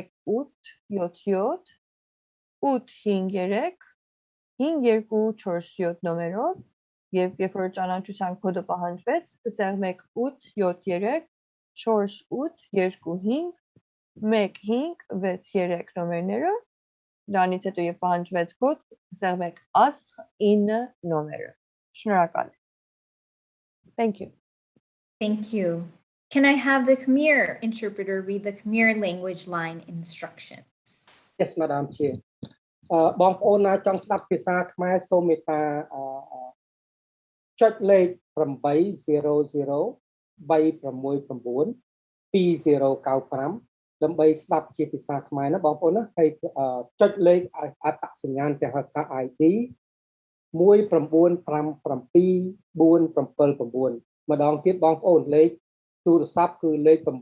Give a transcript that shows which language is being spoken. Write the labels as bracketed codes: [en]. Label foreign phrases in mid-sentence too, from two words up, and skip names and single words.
[hy] 1-877-853-5247 նոմերով եւ երբ որ ճանաչության կոդը պահանջվեց, կսեղմեք 8-7-4-8-25-15-63 նոմերները, դրանից հետո երբ պահանջվեց կոդ, կսեղմեք ասխ 9 նոմերը։ Շնորհակալ եմ։ [en] Thank you. Thank you. Can I have the Khmer interpreter read the Khmer language line instructions? Yes, Madam Chair. [km] បងប្អូនណាចង់ស្ដាប់ភាសាខ្មែរសូមមេត្តាចុចលេខ 800-369-2095 ដើម្បីស្ដាប់ជាភាសាខ្មែរណាបងប្អូនណាហើយចុចលេខអត្តសញ្ញាណគេហៅថា ID 1957479 ម្ដងទៀតបងប្អូនលេខទូរស័ព្ទគឺលេខ